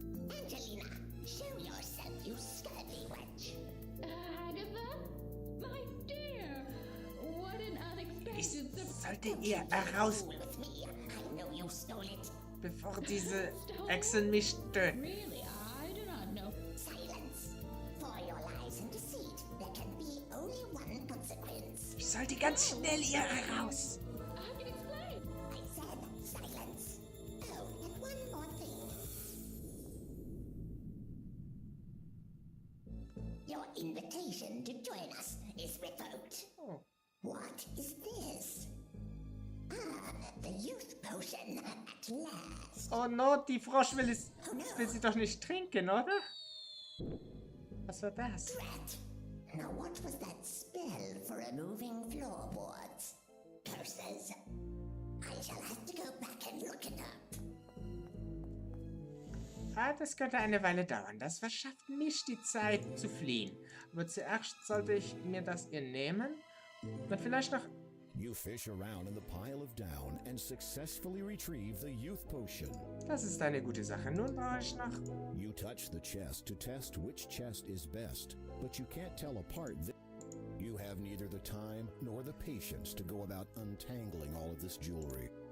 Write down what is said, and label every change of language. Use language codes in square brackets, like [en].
[en] Angelina, show yourself, you scurvy wench. Agatha? My dear! What an unexpected surprise! [de] Sollte ihr heraus... [en] With me, I know you stole it. [de] bevor diese Hexen mich töten. [en] Really, I do not know. Silence. For your lies and deceit, there can be only one consequence. [de] Ich sollte ganz schnell hier heraus. [en] I can explain. I said silence. Oh, and one more thing. Your invitation to join us is revoked. Oh. What is this? Ah, the youth potion at last. Oh no, [de] die Frosch will [en] Oh no. [de] will sie doch nicht trinken, oder? Was war das? [en] Drat. Now what was that spell for removing floorboards? Curses. I shall have to go back and look it up. [de] Ah, das könnte eine Weile dauern. Das verschafft mich die Zeit zu fliehen. Aber zuerst sollte ich mir das hier nehmen. Und vielleicht noch... [en] You fish around in the pile of down and successfully retrieve the youth potion. [de] Das ist eine gute Sache. Nun brauche ich noch... [en] You touch the chest to test which chest is best, but you can't tell apart you have neither the time nor the patience to go about untangling all of this jewelry.